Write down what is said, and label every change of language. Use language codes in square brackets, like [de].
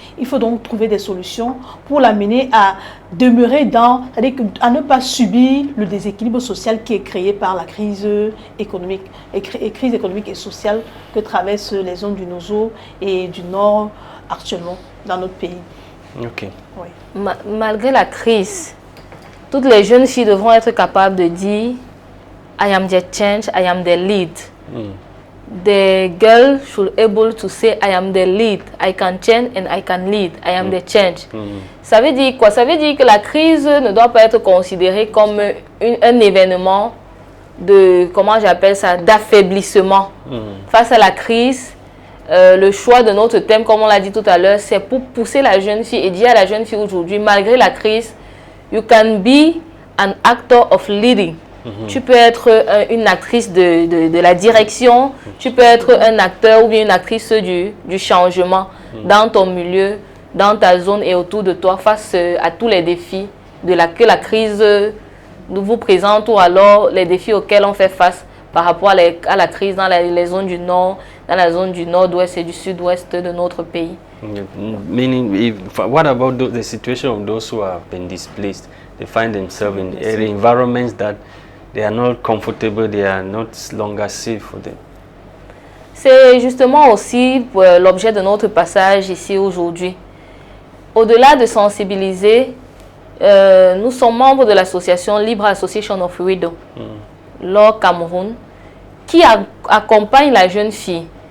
[fr] Il faut donc trouver des solutions pour l'amener à demeurer c'est-à-dire à ne pas subir le déséquilibre social qui est créé par la crise économique et sociale que traversent les zones du Nozo et du Nord actuellement dans notre pays. Ok. Oui. Malgré la crise, toutes les jeunes filles devront être capables de dire [en] I am the change, I am the lead. The girl should be able to say I am the lead, I can change and I can lead, I am the change. [fr] Ça veut dire quoi? Ça veut dire que la crise ne doit pas être considérée comme un événement de, comment j'appelle ça, d'affaiblissement. Face à la crise, le choix de notre thème, comme on l'a dit tout à l'heure, c'est pour pousser la jeune fille et dire à la jeune fille aujourd'hui, malgré la crise, [en] you can be an actor of leading. [fr] Tu peux être une actrice de la direction, tu peux être un acteur ou bien une actrice du changement dans ton milieu dans ta zone et autour de toi face à tous les défis que la crise nous vous présente, ou alors les défis auxquels on fait face par rapport à la crise dans les zones du nord, dans la zone du nord-ouest et du sud-ouest de notre pays. [en] Meaning, what about the situation of those who have been displaced? They find themselves in environments that they are not comfortable, they are not longer safe for them. [fr] C'est justement aussi l'objet de notre passage ici aujourd'hui. Au-delà de sensibiliser, nous sommes membres de l'association Libre Association of Widow, Law Cameroun, qui accompagne la jeune fille.